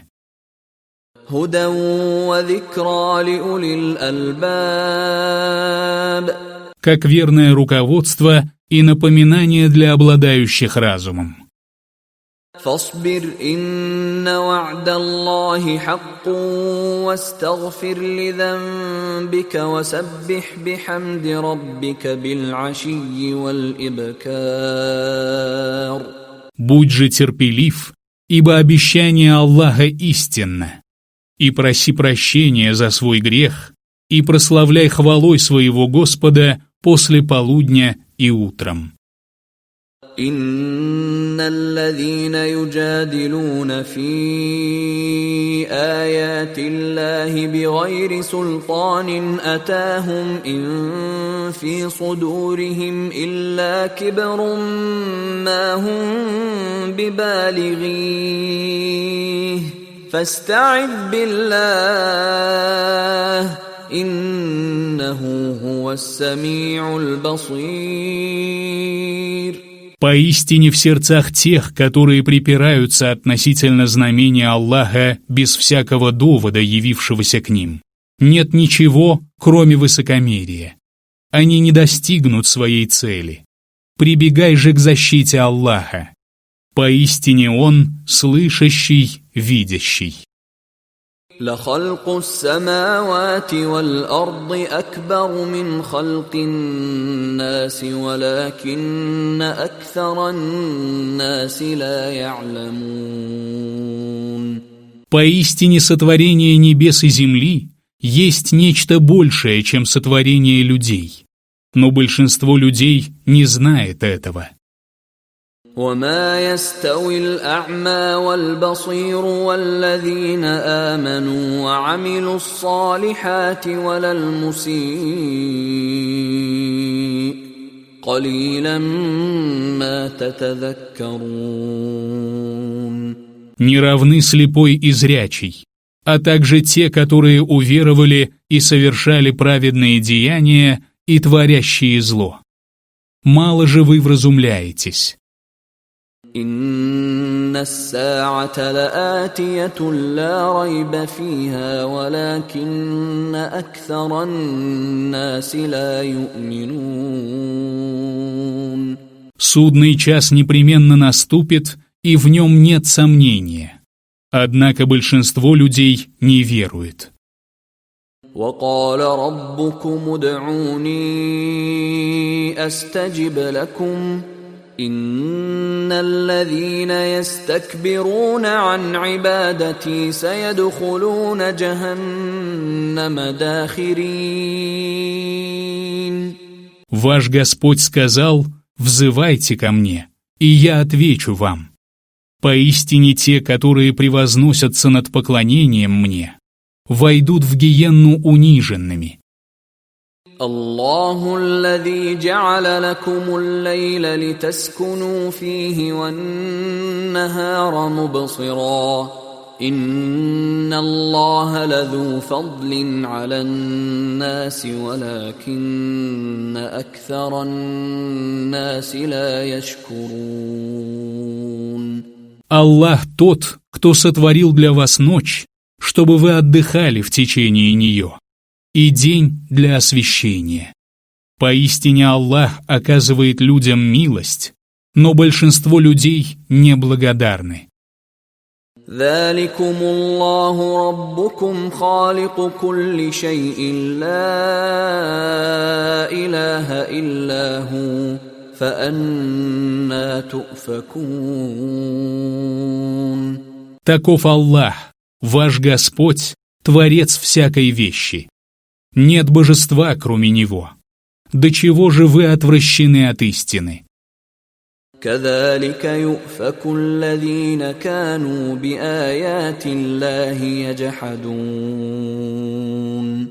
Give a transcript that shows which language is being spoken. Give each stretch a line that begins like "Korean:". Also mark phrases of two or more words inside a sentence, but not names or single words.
Arabic: هدى وذكرى لأولي الألباب.
Russian: Как верное руководство и напоминание для обладающих разумом.
Arabic: فاصبر إن وعد الله حق واستغفر لذنبك وسبح بحمد ربك بالعشي والإبكار.
Russian: Будь же терпелив, ибо обещание Аллаха истинно, и проси прощения за свой грех, и прославляй хвалой своего Господа после полудня и утром.
Arabic: إن الذين يجادلون في آيات الله بغير سلطان أتاهم إن في صدورهم إلا كبر ما هم ببالغيه فاستعذ بالله إنه هو السميع البصير.
Russian: Поистине в сердцах тех, которые припираются относительно знамения Аллаха без всякого довода, явившегося к ним, нет ничего, кроме высокомерия. Они не достигнут своей цели. Прибегай же к защите Аллаха. Поистине Он слышащий, видящий.
Arabic: لخلق السماوات والأرض أكبر من خلق الناس ولكن أكثر الناس لا يعلمون.
Russian: Поистине сотворение небес и земли есть нечто большее, чем сотворение людей, но большинство людей не знает этого.
Arabic: وما يستوي الأعمى والبصير والذين آمنوا وعملوا الصالحات ولا المسيء قليلا ما تتذكرون.
Russian: Не равны слепой и зрячий, а также те, которые уверовали и совершали праведные деяния и творящие зло. Мало же вы вразумляетесь.
Arabic: إن الساعة لآتية لا ريب فيها ولكن أكثر الناس لا يؤمنون.
Russian: Судный час непременно наступит, и в нем нет сомнения. Однако большинство людей не верует.
Arabic: وقال ربكم ادعوني أستجب لكم إن الذين يستكبرون عن عبادتي سيدخلون جهنم داخرين.
Russian: Ваш Господь сказал: «Взывайте ко мне, и я отвечу вам». Поистине те, которые превозносятся над поклонением мне, войдут в гиенну униженными.
Arabic: الله الذي جعل لكم الليل لتسكنوا فيه والنهار مبصرا إن الله لذو فضل على الناس ولكن أكثر الناس لا يشكرون.
Russian: Аллах тот, кто сотворил для вас ночь, чтобы вы отдыхали в течение нее, и день для освящения. Поистине Аллах оказывает людям милость, но большинство людей неблагодарны.
Arabic: ذلكم الله ربكم خالق كل شيء لا إله إلا هو فأنى تؤفكون.
Russian: Таков Аллах, ваш Господь, Творец всякой вещи. Нет божества, кроме Него. До чего же вы отвращены от истины?
Arabic: كذلك يؤفك الذين كانوا بآيات الله يجحدون.